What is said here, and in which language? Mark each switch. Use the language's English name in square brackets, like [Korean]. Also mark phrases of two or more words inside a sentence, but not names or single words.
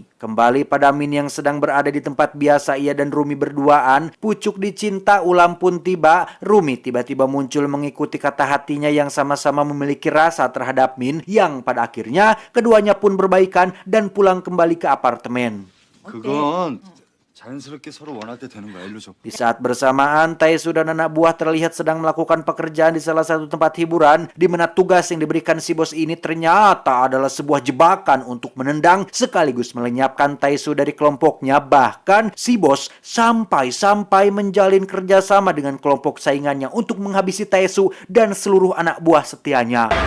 [Indonesian] Kembali pada Min yang sedang berada di tempat biasa ia dan Rumi berduaan, pucuk dicinta ulam pun tiba. Rumi tiba-tiba muncul mengikuti kata hatinya yang sama-sama memiliki rasa terhadap Min, yang pada akhirnya keduanya pun berbaikan dan pulang kembali ke apartemen. [Korean] 그건 자연스럽게 서로 원할 때 되는 거야. 일로 줘. [Indonesian] Di saat bersamaan, Taesu dan anak buah terlihat sedang melakukan pekerjaan di salah satu tempat hiburan, di mana tugas yang diberikan si bos ini ternyata adalah sebuah jebakan untuk menendang sekaligus melenyapkan Taesu dari kelompoknya. Bahkan si bos sampai menjalin kerjasama dengan kelompok saingannya untuk menghabisi Taesu dan seluruh anak buah setianya.